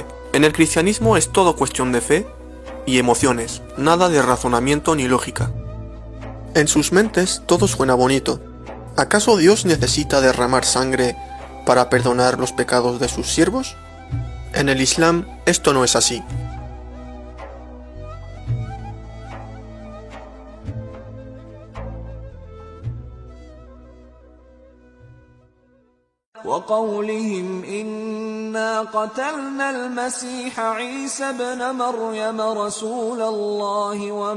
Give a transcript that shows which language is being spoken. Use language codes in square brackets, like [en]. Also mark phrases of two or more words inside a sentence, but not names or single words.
[es] En el cristianismo es todo cuestión de fe y emociones, nada de razonamiento ni lógica. En sus mentes todo suena bonito. ¿Acaso Dios necesita derramar sangre para perdonar los pecados de sus siervos? En el Islam esto no es así. [ar] وقولهم إنا قتلنا المسيح عيسى ابن مريم رسول الله